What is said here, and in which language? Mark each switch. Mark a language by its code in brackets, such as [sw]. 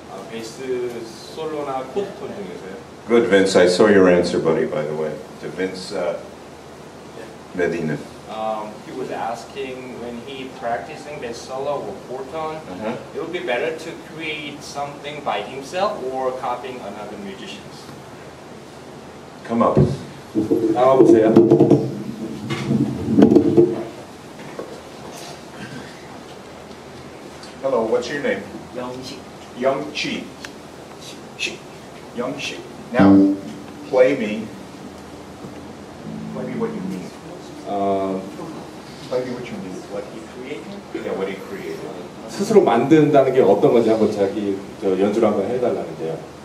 [ko] 베이스 솔로나 코드 톤 중에서요. [en] Good, Vince. I saw your answer, buddy, by the way. To Vince Medina. He was asking when he practicing bass solo or four tone, it would be better to create something by himself or copying another musicians. Come up. [ko] 나와보세요. [en] Hello, what's your name? [ko] 영식. [en] Young-chi. Young-chi. Now, play me what you mean. Play me what you mean. What he created? Yeah, what he created. [ko] 스스로 만든다는 게 어떤 건지 한번 자기 연주를 한번 해달라는데요.